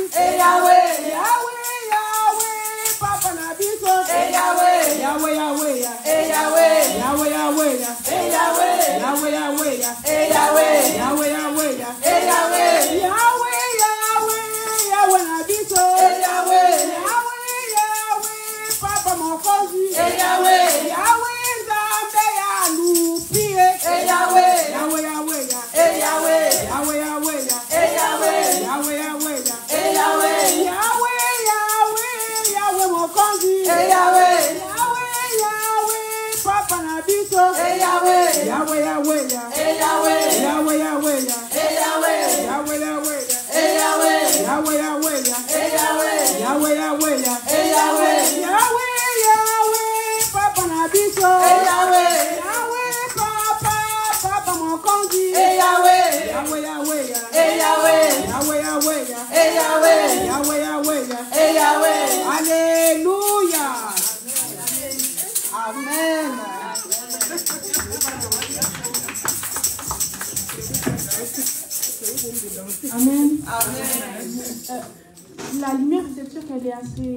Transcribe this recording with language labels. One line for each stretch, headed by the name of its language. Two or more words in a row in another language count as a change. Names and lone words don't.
Lingala: Hey Yahweh. Yahweh, Yahweh, Papa Nabiso. Hey Yahweh. Yahweh, Yahweh, Hey Yahweh. Yahweh, Yahweh, Hey Yahweh. Yahweh, Yahweh, Hey Yahweh. Yahweh, Yahweh, Hey Yahweh. Yahweh, Yahweh, Yahweh Nabiso. Hey Yahweh. Yahweh, Yahweh, Papa Mokonzi. Hey Yahweh. Yahweh, Nzambe ya Lupie. Hey Yahweh. Yahweh, Yahweh, Hey Yahweh. Yahweh, Yahweh, Hey Yahweh. Yahweh, Yahweh, Hey Yahweh. Yahweh, Yahweh, Yahweh Mokonzi. Hey Yahweh. Yahweh, Yahweh, Papa Nabiso. Hey Yahweh. Yahweh, Yahweh, Hey Yahweh. Yahweh, Yahweh, Hey Yahweh. Yahweh, Yahweh, Hey Yahweh. Yahweh, Yahweh, Hey Yahweh. Yahweh, Yahweh, Hey Yahweh. Yahweh, Yahweh, Papa Nabiso. Hey Yahweh. Yahweh, Papa Mokonzi. Hey Yahweh. Yahweh, Yahweh, Hey Yahweh. Yahweh, Yahweh, Hey Yahweh. Yahweh, Yahweh, Hey Yahweh.
French: Alléluia. Amen. Amen. La lumière, vous êtes sûr qu'elle est assez...